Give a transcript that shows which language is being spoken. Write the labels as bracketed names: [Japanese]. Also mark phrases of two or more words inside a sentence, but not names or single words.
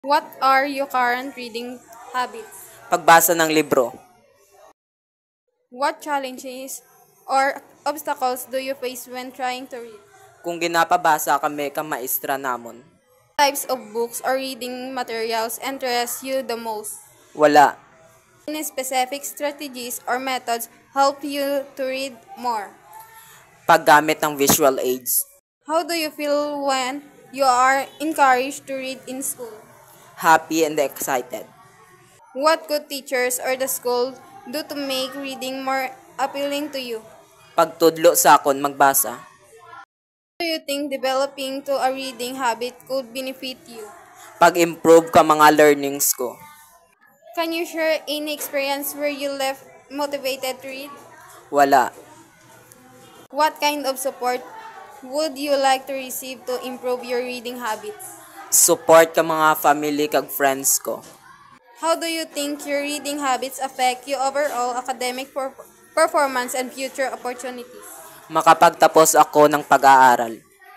[English] What are your current reading habits? [Filipino] Pagbasa ng libro. [English] What challenges or obstacles do you face when trying to read? [Hiligaynon] Kung ginapabasa kami ka maestra namon. [English] Types of books or reading materials interest you the most? [Hiligaynon] Wala. [English] Any specific strategies or methods help you to read more? [Filipino] Paggamit ng [English] visual aids. How do you feel when you are encouraged to read in school? Happy and excited. What could teachers or the school do to make reading more appealing to you? [Hiligaynon] Pagtudlo sa akon magbasa. [English] Do you think developing to a reading habit could benefit you? [Hiligaynon] Pag-improve ka mga learnings ko. [English] Can you share any experience where you left motivated to read? [Hiligaynon] Wala. [English] What kind of support would you like to receive to improve your reading habits? [Hiligaynon] Support ka mga family kag friends ko. [English] How do you think your reading habits affect your overall academic performance and future opportunities? [Filipino] Makapagtapos ako ng pag-aaral.